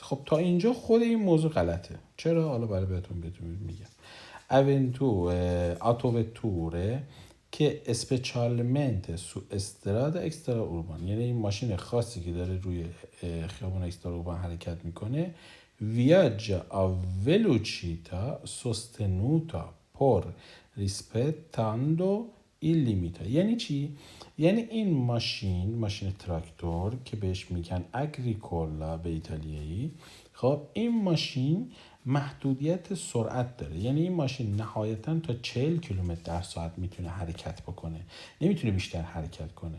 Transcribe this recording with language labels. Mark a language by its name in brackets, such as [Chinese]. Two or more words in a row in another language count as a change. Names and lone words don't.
[Persian] خب تا اینجا خود این موضوع غلطه. چرا؟ حالا برای بهتون میگم. autovetture که [Italian] specialmente su strada extraurbana, [Persian] یعنی این ماشین خاصی که داره روی خیابون [Italian] extraurbana [Persian] حرکت میکنه. [Italian] viaggia a velocità sostenuta por rispettando il limite. [Persian] یعنی چی؟ یعنی این ماشین تراکتور که بهش میگن اگریکولا به ایتالیایی، خب این ماشین محدودیت سرعت داره. یعنی این ماشین نهایتاً تا 40 کیلومتر در ساعت میتونه حرکت بکنه، نمیتونه بیشتر حرکت کنه.